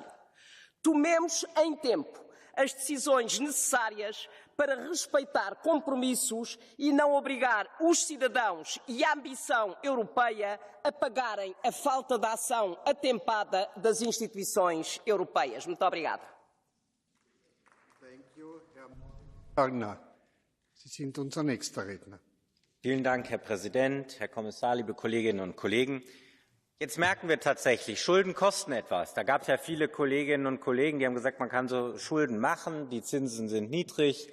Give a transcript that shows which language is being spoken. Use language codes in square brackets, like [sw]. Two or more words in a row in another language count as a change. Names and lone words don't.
[pt] Tomemos em tempo as decisões necessárias para respeitar compromissos e não obrigar os cidadãos e a ambição europeia a pagarem a falta de ação atempada das instituições europeias. Muito obrigada. [de] Sie sind unser nächster Redner. Vielen Dank, Herr Präsident, Herr Kommissar, liebe Kolleginnen und Kollegen. Jetzt merken wir tatsächlich, Schulden kosten etwas. Da gab es ja viele Kolleginnen und Kollegen, die haben gesagt, man kann so Schulden machen, die Zinsen sind niedrig.